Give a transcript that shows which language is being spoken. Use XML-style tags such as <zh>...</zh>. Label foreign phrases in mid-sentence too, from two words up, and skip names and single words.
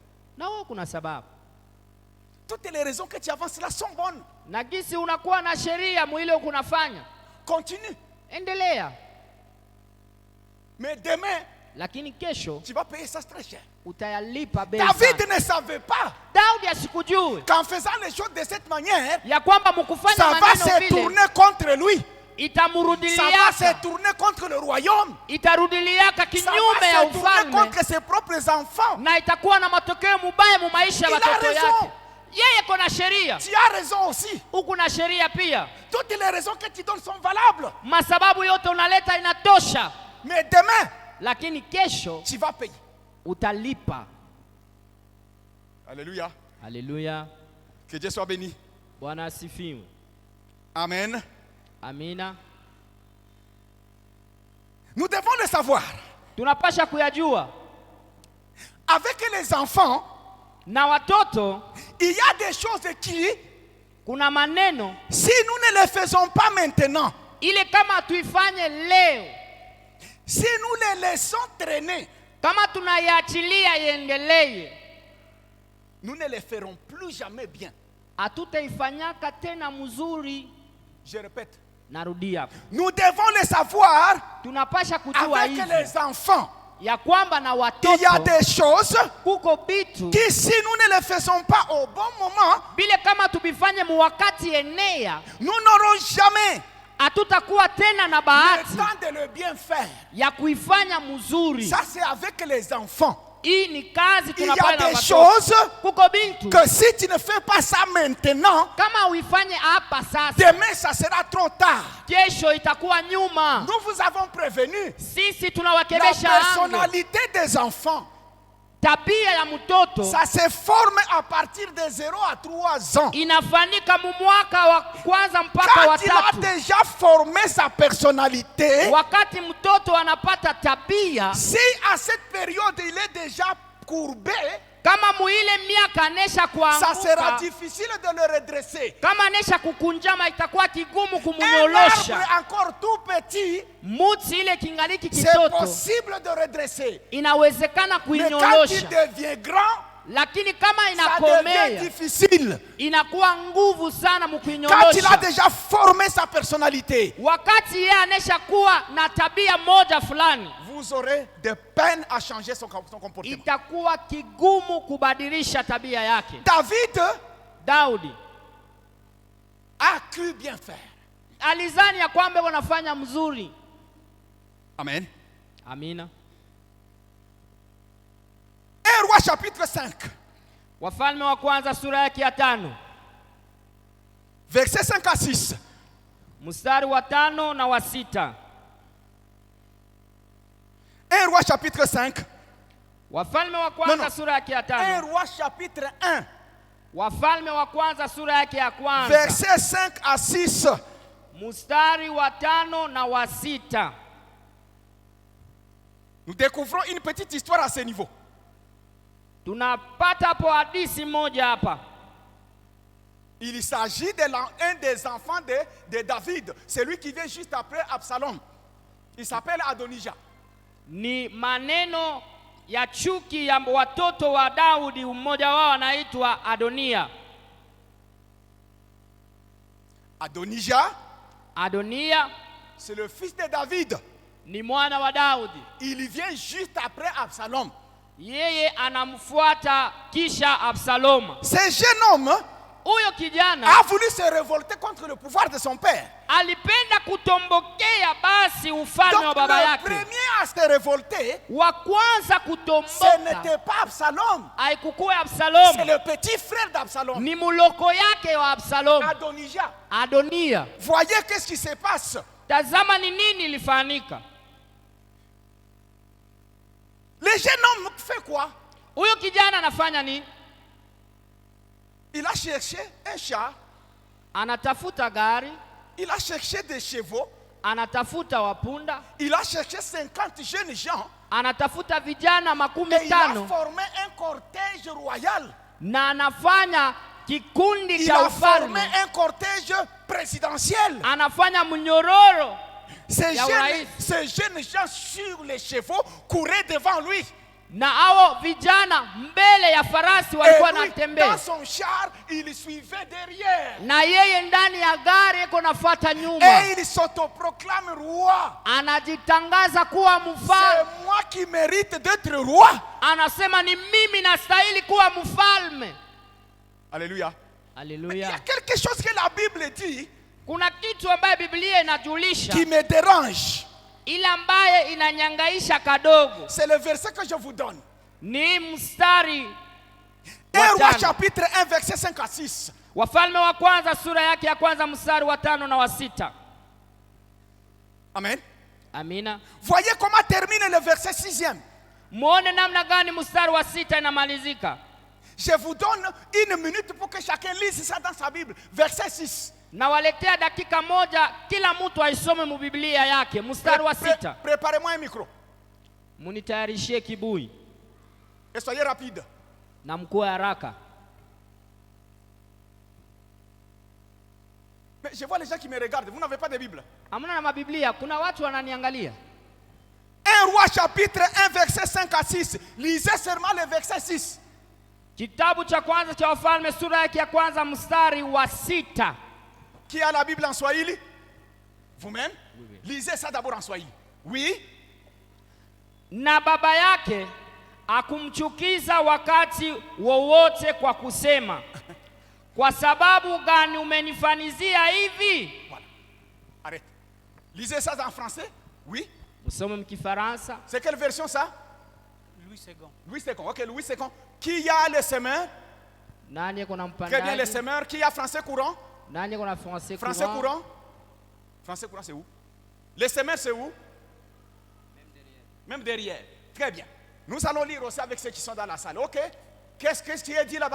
<sw>Na wewe kuna sababu.</sw> <fr>Toutes les raisons que tu avances là sont bonnes.</fr> <sw>Na gisi unakuwa na sheria mwile kunafanya.</sw> <fr>Continue.</fr> <sw>Endelea.</sw> <fr>Mais demain,</fr> <sw>Lakini kesho</sw> <fr>tu vas payer ça très cher.</fr> <sw>utayalipa bei.</sw> <fr>David ne savait pas</fr> <sw>Daudi asikujue</sw> <fr>qu'en faisant les choses de cette manière,</fr> <sw>ya kwamba mkufanya</sw> <fr>ça va</fr> <sw>maneno</sw> <fr>se</fr> <sw>vile</sw> <fr>tourner contre lui. Ça va</fr> <sw>itamrudiliaka,</sw> <fr>se tourner contre le royaume.</fr> <sw>itarudiliaka</sw> <fr>Ça</fr> <sw>kinyume</sw> <fr>va</fr> <sw>ya</sw> <fr>se tourner</fr> <sw>ufalme</sw> <fr>contre ses propres enfants.</fr> <sw>na itakuwa na matokeo mubaya mu maisha ya</sw> <fr>Il a</fr> <sw>watoto</sw> <fr>raison.</fr> <sw>yake. Yeye kona sheria,</sw> <fr>Tu as raison aussi.</fr> <sw>huku na sheria pia.</sw> <fr>Toutes les raisons que tu donnes sont valables.</fr> <sw>Masababu yote unaleta inatosha,</sw> <fr>Mais demain,</fr> <sw>lakini kesho</sw> <fr>tu vas payer.</fr> <sw>utalipa.</sw> <fr>Alléluia.</fr> <sw>Haleluya.</sw> <fr>Que Dieu soit béni.</fr> <sw>Bwana asifiwe.</sw> <fr>Amen.</fr> <sw>Amina.</sw> <fr>Nous devons le savoir.</fr> <sw>Tunapasha kuyajua.</sw> <fr>Avec les enfants,</fr> <sw>Na watoto</sw> <fr>il y a des choses qui,</fr> <sw>kuna maneno</sw> <fr>si nous ne les faisons pas maintenant,</fr> <sw>ile kama tuifanye leo,</sw> <fr>si nous les laissons traîner,</fr> <sw>kama tunaiachilia iendelee,</sw> <fr>nous ne les ferons plus jamais bien.</fr> <sw>hatutaifanyaka tena mzuri.</sw> <fr>Je répète,</fr> <sw>Narudia,</sw> <fr>nous devons le savoir</fr> <sw>tunapasha kujua</sw> <fr>avec</fr> <sw>hivi</sw> <fr>les enfants.</fr> <sw>ya kwamba na</sw> <fr>Il y a</fr> <sw>watoto</sw> <fr>des choses</fr> <sw>kuko bitu</sw> <fr>qui, si nous ne les faisons pas au bon moment,</fr> <sw>bile kama tubifanye muwakati enea,</sw> <fr>nous n'aurons jamais</fr> <sw>hatutakuwa tena na</sw> <fr>le</fr> <sw>bahati</sw> <fr>temps de le bien faire.</fr> <sw>ya kuifanya mzuri.</sw> <fr>Ça, c'est avec les enfants.</fr> <sw>Hii ni kazi</sw> <fr>Il y a</fr> <sw>tunafanya na</sw> <fr>des</fr> <sw>watoto.</sw> <fr>choses</fr> <sw>Kuko bintu</sw> <fr>que si tu ne fais pas ça maintenant,</fr> <sw>kama uifanye hapa sasa,</sw> <fr>demain ça sera trop tard.</fr> <sw>kesho itakuwa nyuma.</sw> <fr>Nous vous avons prévenu.</fr> <sw>Sisi</sw> <fr>La</fr> <sw>tunawakebesha ange.</sw> <fr>personnalité des enfants,</fr> <sw>Tabia ya mtoto</sw> <fr>ça se forme à partir de 0 à 3 ans.</fr> <sw>inafanika mu mwaka wa kwanza mpaka wa</sw> <fr>Quand il a</fr> <sw>tatu.</sw> <fr>déjà formé sa personnalité,</fr> <sw>Wakati mtoto anapata tabia,</sw> <fr>si à cette période il est déjà courbé,</fr> <sw>kama muile miaka anesha</sw> <fr>ça sera</fr> <sw>kuanguka,</sw> <fr>difficile de le redresser.</fr> <sw>kama anesha kukunjama, itakuwa kigumu</sw> <fr>Un</fr> <sw>kumunyolosha.</sw> <fr>arbre encore tout petit,</fr> <sw>Muti ile kingaliki</sw> <fr>c'est</fr> <sw>kitoto</sw> <fr>possible de redresser.</fr> <sw>inawezekana</sw> <fr>Mais quand il</fr> <sw>kuinyolosha,</sw> <fr>devient grand,</fr> <sw>lakini kama</sw> <fr>ça devient</fr> <sw>inakomea</sw> <fr>difficile.</fr> <sw>inakuwa nguvu sana</sw> <fr>Quand il a</fr> <sw>mukuinyolosha.</sw> <fr>déjà formé sa personnalité,</fr> <sw>Wakati yeye anesha kuwa na tabia moja fulani,</sw> <fr>vous aurez de peine à changer son comportement.</fr> <sw>itakuwa kigumu kubadilisha tabia yake.</sw> <fr>David</fr> <sw>Daudi</sw> <fr>a cru bien faire.</fr> <sw>alizani ya kwamba wanafanya mzuri.</sw> <fr>Amen.</fr> <sw>Amina.</sw> <fr>1 Roi chapitre 5,</fr> <sw>Wafalme wa kwanza sura yake ya 5</sw> <fr>verset 5 à 6.</fr> <sw>mstari wa 5 na wa 6.</sw> <fr>1 Roi chapitre 5.</fr> <sw>Wafalme wa kwanza</sw> <en>No, no.</en> <sw>sura yake ya 1 5.</sw> <fr>Roi chapitre 1,</fr> <sw>Wafalme wa kwanza sura yake ya kwanza</sw> <fr>verset 5 à 6.</fr> <sw>mstari wa 5 na wa 6.</sw> <fr>Nous découvrons une petite histoire à ce niveau.</fr> <sw>Tunapata hapo hadithi moja hapa.</sw> <fr>Il s'agit de un des enfants de David, celui qui vient juste après Absalom. Il s'appelle Adonijah.</fr> <sw>Ni maneno ya chuki ya watoto wa Daudi, mmoja wao anaitwa Adonia.</sw> <fr>Adonijah,</fr> <sw>Adonia</sw> <fr>c'est le fils de David.</fr> <sw>ni mwana wa Daudi.</sw> <fr>Il vient juste après Absalom.</fr> <sw>Yeye anamfuata kisha Absalom.</sw> <fr>Ce jeune homme</fr> <sw>Huyo kijana</sw> <fr>a voulu se révolter contre le pouvoir de son père.</fr> <sw>alipenda kutombokea basi ufalme wa</sw> <fr>Donc</fr> <sw>baba</sw> <fr>le</fr> <sw>yake.</sw> <fr>premier à se révolter,</fr> <sw>Wa kwanza</sw> <fr>ce</fr> <sw>kutomboka</sw> <fr>n'était pas Absalom,</fr> <sw>haikukuwa c'est Absalom,</sw> <fr>le petit frère d'Absalom,</fr> <sw>ni muloko yake wa Absalom,</sw> <fr>Adonijah.</fr> <sw>Adonia.</sw> <fr>Voyez qu'est-ce qui se passe.</fr> <sw>Tazama ni nini ilifanyika.</sw> <fr>Le jeune homme fait quoi?</fr> <sw>Huyo kijana anafanya nini?</sw> <fr>Il a cherché un chat,</fr> <sw>Anatafuta gari,</sw> <fr>il a cherché des chevaux,</fr> <sw>anatafuta wapunda,</sw> <fr>il a cherché 50 jeunes gens</fr> <sw>anatafuta vijana</sw> <fr>et</fr> <sw>makumi</sw> <fr>il a</fr> <sw>tano</sw> <fr>formé un cortège royal.</fr> <sw>na anafanya kikundi</sw> <fr>Il</fr> <sw>cha</sw> <fr>a formé</fr> <sw>ufalme,</sw> <fr>un cortège présidentiel.</fr> <sw>anafanya mnyororo.</sw> <fr>Ces</fr> <sw>Ya urais.</sw> <fr>jeunes gens sur les chevaux couraient devant lui.</fr> <sw>Na hao vijana mbele ya farasi</sw> <fr>Et</fr> <sw>walikuwa</sw> <fr>lui,</fr> <sw>wanatembea,</sw> <fr>dans son char, il suivait derrière.</fr> <sw>na yeye ndani ya gari yuko nafuata nyuma,</sw> <fr>Et il s'autoproclame roi.</fr> <sw>anajitangaza kuwa</sw> <fr>C'est</fr> <sw>mfalme.</sw> <fr>moi qui mérite d'être roi.</fr> <sw>Anasema ni mimi nastahili kuwa mfalme.</sw> <fr>Alléluia. Il y</fr> <sw>Haleluya.</sw> <fr>a quelque chose que la Bible dit</fr> <sw>Kuna kitu ambaye Biblia inajulisha,</sw> <fr>qui me dérange.</fr> <sw>ile ambaye inanyangaisha kadogo,</sw> <fr>C'est le verset que je vous donne.</fr> <sw>ni mstari</sw> <fr>1</fr> <sw>wa</sw> <fr>Roi</fr> <sw>5.</sw> <fr>chapitre 1 verset 5 à 6.</fr> <sw>Wafalme wa kwanza sura yake ya kwanza mstari wa 5 na wa 6.</sw> <fr>Amen.</fr> <sw>Amina.</sw> <fr>Voyez comment termine le verset 6e.</fr> <sw>Muone namna gani mstari wa 6 inamalizika.</sw> <fr>Je vous donne une minute pour que chacun lise ça dans sa Bible. Verset 6.</fr> <sw>Nawaletea dakika moja, kila mtu aisome mu Biblia yake. Mstari wa 6.</sw> <fr>Préparez-moi un micro</fr> <sw>Munitayarishie kibui</sw> <fr>et soyez rapide.</fr> <sw>na mkuwe haraka.</sw> <fr>Mais je vois les gens qui me regardent. Vous n'avez pas de Bible.</fr> <sw>Hamna na mabiblia, kuna watu wananiangalia.</sw> <fr>1 Roi chapitre 1 verset 5 à 6. Lisez seulement le verset 6.</fr> <sw>Kitabu cha kwanza cha Wafalme sura yake ya kwanza mstari wa 6.</sw> <fr>Qui a la Bible en Swahili? Vous-même? Oui. Lisez ça d'abord en Swahili. Oui.</fr> <sw>Na baba yake akumchukiza wakati wowote kwa kusema, kwa sababu gani umenifanizia hivi?</sw> <fr>Voilà. Arrête. Lisez ça en français? Oui.</fr> <sw>Msome mkifaransa.</sw> <fr>C'est quelle version ça? Louis II. Louis II. Ok, Louis II. Qui a le semeur?</fr> <sw>Nani kuna</sw> <fr>Très bien, le</fr> <sw>mpandaji?</sw> <fr>semeur. Qui a français courant?</fr> <sw>Nani kuna français</sw> <fr>Français</fr> <sw>courant?</sw> <fr>courant? Français courant, c'est où? Le semeur, c'est où? Même derrière. Très bien. Nous allons lire aussi avec ceux qui sont dans la salle. Ok? Qu'est-ce qui est dit là-bas?</fr>